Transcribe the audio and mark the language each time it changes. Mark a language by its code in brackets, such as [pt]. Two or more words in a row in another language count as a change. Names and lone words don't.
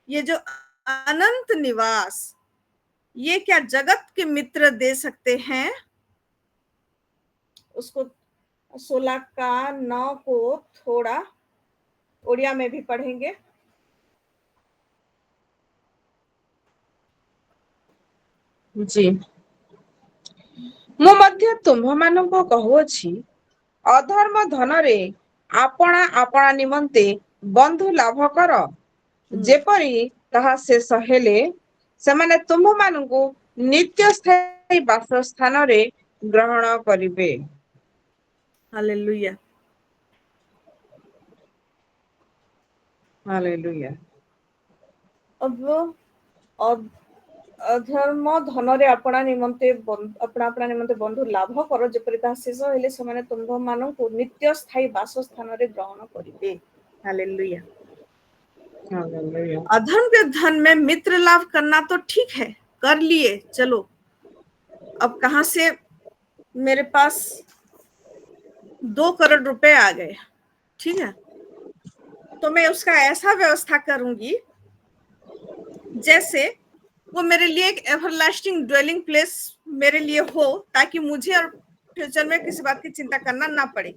[hi] ये जो अनंत निवास, ये क्या जगत के मित्र दे सकते हैं? उसको 16 का 9 को थोड़ा ओडिया में भी पढ़ेंगे। जी, [or] ମୁଁ ମଧ୍ୟ ତୁମ୍ଭମାନଙ୍କୁ କହୁଅଛି, ଅଧର୍ମ ଧନରେ ଆପଣା ଆପଣା ନିମନ୍ତେ ବନ୍ଧୁ ଲାଭ କର, ଯେପରି ତାହା ଶେଷ ହେଲେ ସେମାନେ ତୁମ୍ଭମାନଙ୍କୁ ନିତ୍ୟ ସ୍ଥାୟୀ ବାସସ୍ଥାନରେ ଗ୍ରହଣ କରିବେ। [hi] हालेलुया। [or] ହାଲେଲୁୟା। ଅଧର୍ମ ଧନରେ ଆପଣା ଆପଣା ନିମନ୍ତେ ବନ୍ଧୁ ଲାଭ କର, ଯେପରି ତାହା ଶେଷ ହେଲେ ସେମାନେ ତୁମ୍ଭମାନଙ୍କୁ ନିତ୍ୟ ସ୍ଥାୟୀ ବାସସ୍ଥାନରେ ଗ୍ରହଣ କରିବେ। [hi] हालेलुया। [or] ହାଲେଲୁୟା। [hi] अधर्म के धन में मित्र लाभ करना तो ठीक है, कर लिए, चलो अब कहां से मेरे पास 2 करोड़ रुपए आ गए, ठीक है, तो मैं उसका ऐसा व्यवस्था करूंगी जैसे वो मेरे लिए एक [en] everlasting dwelling place [hi] मेरे लिए हो, ताकि मुझे और फ्यूचर में किसी बात की चिंता करना ना पड़े।